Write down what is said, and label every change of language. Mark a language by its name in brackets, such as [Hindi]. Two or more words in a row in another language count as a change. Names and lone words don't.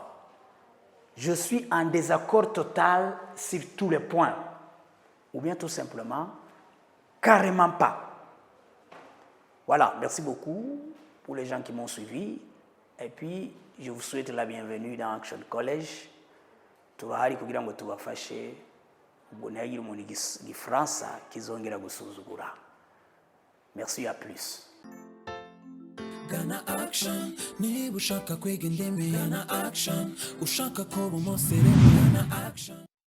[French] Je suis en désaccord total sur tous les points. Ou bien tout simplement, carrément pas. Voilà, merci beaucoup pour les gens qui m'ont suivi. Et puis, je vous souhaite la bienvenue dans Action College. [Kinyarwanda] Turahari kugira ngo tubafashe ubwo ntihagire umuntu igifaransa kizongera gusuzugura. [French] Merci, à plus. [Kinyarwanda] Ghana Action, niba ushaka kwiga indimi Ghana Action, ushaka kuba umusirimu Ghana Action.